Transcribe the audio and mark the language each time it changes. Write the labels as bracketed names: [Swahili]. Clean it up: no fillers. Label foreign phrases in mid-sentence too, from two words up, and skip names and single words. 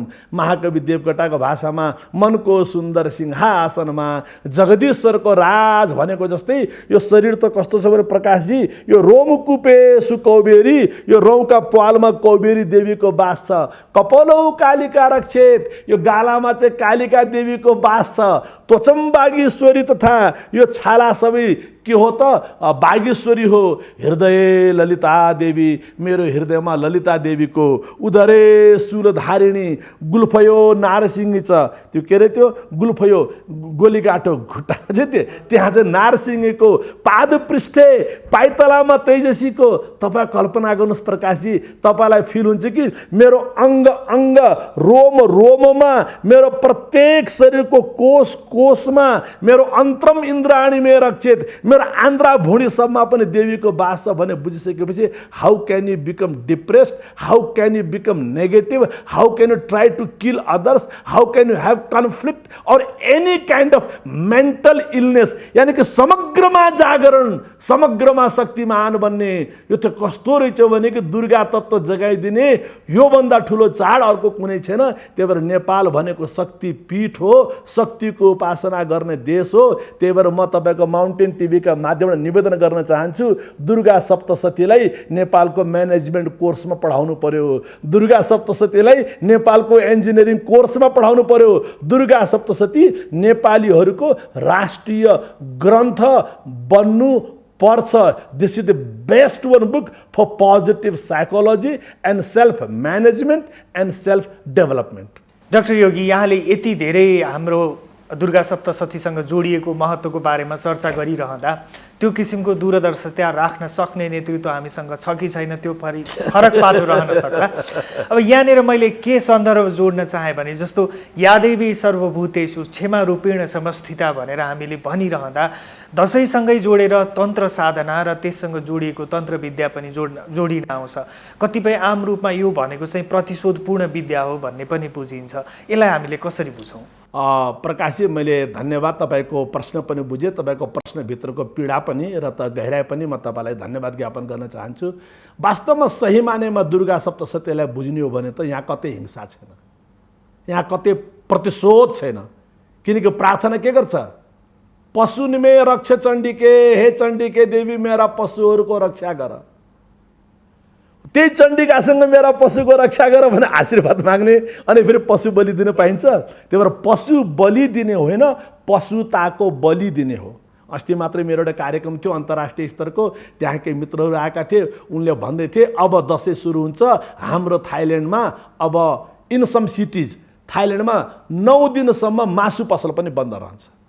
[Nepali] महाकवि देवकोटाको भाषामा मनको सुन्दर सिंहासनमा जगदीश्वरको राज भनेको जस्तै यो शरीर त कस्तो छ भने प्रकाशजी, यो रोमकुपे सुकौबेरी, यो रौका पालमा कौबेरी देवीको बास छ। [Sanskrit] कपालौ कालिका रक्षेत, [Nepali] यो गालामा चाहिँ कालिका देवीको बास छ। [Sanskrit] त्वचम बागेश्वरी तथा [Nepali] यो छाला सबै के हो त बागेश्वरी हो। [Sanskrit] हृदय ललिता देवी, [Nepali] मेरो हृदयमा ललिता देवीको। [Sanskrit] उदरे शूलधारिणी, गुल्फयो नारसिंही [Nepali] छ। त्यो के अरे, त्यो गुल्फयो गोलीगाठो खुट्टा चाहिँ त्यहाँ चाहिँ नारसिंहीको। [Sanskrit] पाद पृष्ठे [Nepali] पाइतलामा तेजसीको। तपाईँ कल्पना गर्नुहोस् प्रकाशजी, तपाईँलाई फिल हुन्छ कि मेरो अङ्ग अङ्ग, रोम रोममा, मेरो प्रत्येक शरीरको कोष कोषमा, मेरो [Sanskrit] अन्तरम इन्द्राणी मे रक्षित, [Nepali] मेरो आन्द्रा भुँडीसम्म पनि देवीको बास छ भने बुझिसकेपछि [English] how can you become depressed, how can you become negative, how can you try to kill others, how can you have conflict or any kind of mental illness. [Nepali] यानि कि समग्रमा जागरण, समग्रमा शक्तिमान बन्ने। यो त कस्तो रहेछ भने कि दुर्गा तत्त्व जगाइदिने योभन्दा ठुलो चाड अर्को कुनै छैन। त्यही भएर नेपाल भनेको शक्ति पीठ हो, शक्तिको उपासना गर्ने देश हो। त्यही भएर म तपाईँको माउन्टेन टिभीका माध्यमबाट निवेदन गर्न चाहन्छु, दुर्गा सप्तशतीलाई नेपालको म्यानेजमेन्ट कोर्समा पढाउनु पर्यो, दुर्गा सप्तशतीलाई नेपालको इन्जिनियरिङ कोर्समा पढाउनु पर्यो। दुर्गा सप्तशती नेपालीहरूको राष्ट्रिय ग्रन्थ बन्नु पर्छ। [English] this is the best one book for positive psychology and self management and self development. [Nepali] डाक्टर योगी, यहाँले यति धेरै हाम्रो दुर्गा सप्तशतीसँग जोडिएको महत्त्वको बारेमा चर्चा गरिरहँदा त्यो किसिमको दूरदर्शिता राख्न सक्ने नेतृत्व हामीसँग छ कि छैन त्यो फरक पाटो रहन सक्ला। अब यहाँनिर मैले के सन्दर्भ जोड्न चाहेँ भने जस्तो [Sanskrit] यादेवी सर्वभूतेषु क्षमा रूपेण समस्थिता [Nepali] भनेर हामीले भनिरहँदा दसैँसँगै जोडेर तन्त्र साधना र त्यससँग जोडिएको तन्त्र विद्या पनि जोडिन आउँछ। कतिपय आम रूपमा यो भनेको चाहिँ प्रतिशोधपूर्ण विद्या हो भन्ने पनि बुझिन्छ। यसलाई हामीले कसरी बुझौँ? प्रकाशजी, मैले धन्यवाद, तपाईँको प्रश्न पनि बुझेँ, तपाईँको प्रश्नभित्रको पीडा पनि र त गहिराई पनि म तपाईँलाई धन्यवाद ज्ञापन गर्न चाहन्छु। वास्तवमा सही मानेमा दुर्गा सप्तशतीलाई बुझ्ने हो भने त यहाँ कतै हिंसा छैन, यहाँ कतै प्रतिशोध छैन। किनकि प्रार्थना के गर्छ? [Sanskrit] पशु निमे रक्ष चण्डीके, [Nepali] हे चण्डीके देवी मेरा पशुहरूको रक्षा गर। त्यही चण्डिकासँग मेरा पशुको रक्षा गर भने आशीर्वाद माग्ने अनि फेरि पशु बलि दिन पाइन्छ। त्यही भएर पशु बलि दिने होइन, पशुताको बलि दिने हो। अस्ति मात्रै मेरो एउटा कार्यक्रम थियो अन्तर्राष्ट्रिय स्तरको, त्यहाँ केही मित्रहरू आएका थिए, उनले भन्दै थिए अब दसैँ सुरु हुन्छ हाम्रो थाइल्यान्डमा, अब [English] in some cities [Nepali] थाइल्यान्डमा 9 दिनसम्म मासु पसल पनि बन्द रहन्छ।